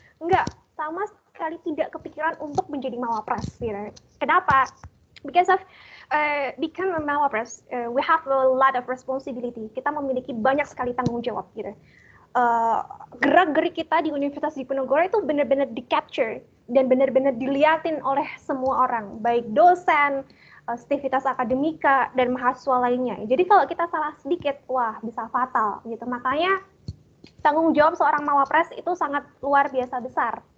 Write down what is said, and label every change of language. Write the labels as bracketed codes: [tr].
[id] Enggak, sama sekali tidak kepikiran untuk menjadi Mawapres. Gitu. Kenapa? [en] Because of become a Mawapres, we have a lot of responsibility. [id] Kita memiliki banyak sekali tanggung jawab gitu. Gerak-gerik kita di Universitas Diponegoro itu benar-benar di-capture dan benar-benar dilihatin oleh semua orang, baik dosen, aktivitas akademika, dan mahasiswa lainnya. Jadi kalau kita salah sedikit, wah bisa fatal gitu. Makanya tanggung jawab seorang Mawapres itu sangat luar biasa besar.